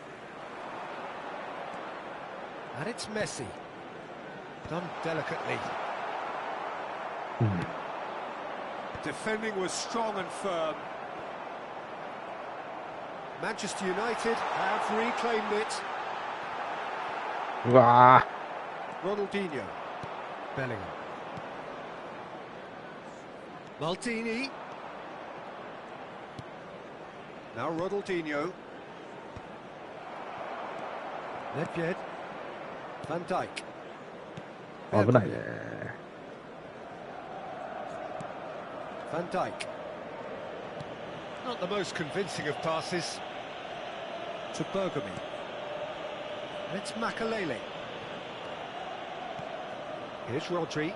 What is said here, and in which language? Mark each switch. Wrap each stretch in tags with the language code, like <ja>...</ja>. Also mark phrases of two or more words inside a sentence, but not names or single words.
<en>And it's Messi. Done delicately. Defending was strong and firm. Manchester United have reclaimed it. うわ Ronaldinho. Bellingham. Maldini. Now Ronaldinho. Nedved. Van Dijk.</en> <ja>危ないね。</ja> <en>Van Dijk. Not the most convincing of passes. To Bergamy. It's Makalele. Here's Rodri.</en>